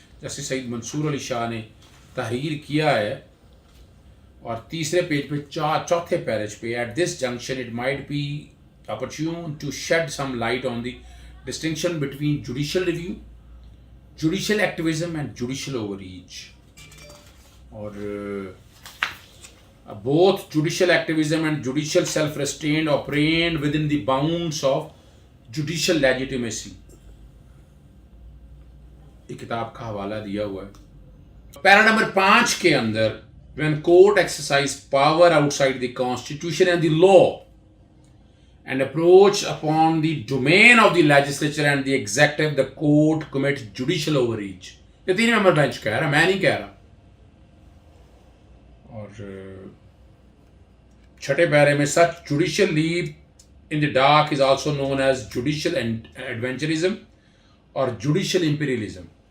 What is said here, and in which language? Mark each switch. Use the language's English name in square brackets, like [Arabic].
[Urdu] Justice سعید منصور علی شاہ نے تحریر کیا ہے، اور تیسرے پیج پہ چوتھے پیرج پہ [English] At this junction it might be opportune to shed some light on the distinction between judicial review, judicial activism and judicial overreach. اور both judicial activism and judicial self-restraint operate within the bounds of judicial legitimacy. [Urdu] یہ کتاب کا حوالہ دیا ہوا ہے. پیرا number 5 کے اندر [English] when court exercise power outside the constitution and the law and approach upon the domain of the legislature and the executive, the court commits judicial overreach. [Urdu] یہ 3 ممبر bench کہہ رہا، میں نہیں کہہ رہا. اور چھٹے پیرے میں [English] such judicial leap in the dark is also known as judicial adventurism or judicial imperialism.